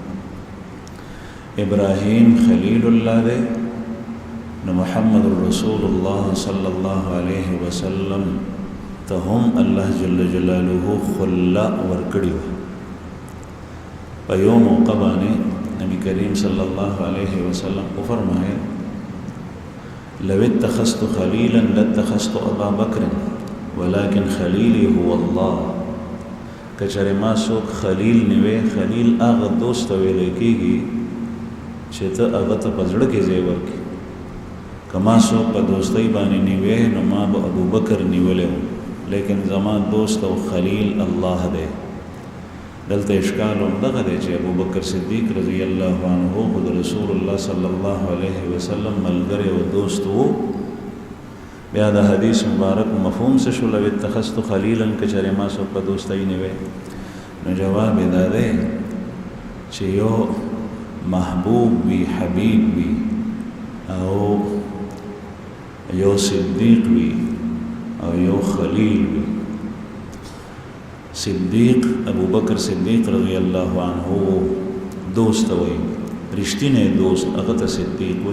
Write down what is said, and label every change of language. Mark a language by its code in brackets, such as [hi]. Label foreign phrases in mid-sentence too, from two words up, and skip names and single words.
[ps] ابراهیم خلیل الله دی، نو محمد رسول الله [ar] صلی الله علیه وسلم [ps] ته هم الله [ar] جل جلاله [ps] خلا ورکړي و. په یو موقع باندې نبی کریم [ar] صلی الله علیه وسلم [ur] کو فرمائے [ar] لو اتخذت خلیلا لاتخذت ابا بکر ولكن خلیلی هو الله. [ps] کچره ما څوک خلیل نیوه، خلیل هغه دوست ویل کېږي چې ته هغه ته په زړه کې ځای ورکړې. که ما څوک په دوستۍ باندې نیوه نو ما به ابو بکر نیولی و، لیکن زما دوست او خلیل الله دی. دلته اشکال هم دغه دی چې ابو بکر صدیق [ar] رضی الله عنه [ps] خود رسول الله [ar] صلی الله علیه وسلم [ps] ملګری او دوست و. بیا د حدیث مبارک مفهوم څه شو؟ [ar] لو اتخذت خلیلا [ps] کچره ما څوک په دوستۍ نیوی. نو جواب یې دا دی چې یو محبوب وي، حبیب وي، او یو صدیق وي او یو خلیل وي. صدیق ابو بکر صدیق [ar] رضی الله عنه [ps] دوست وي، رښتینی دوست هغه ته صدیق وي.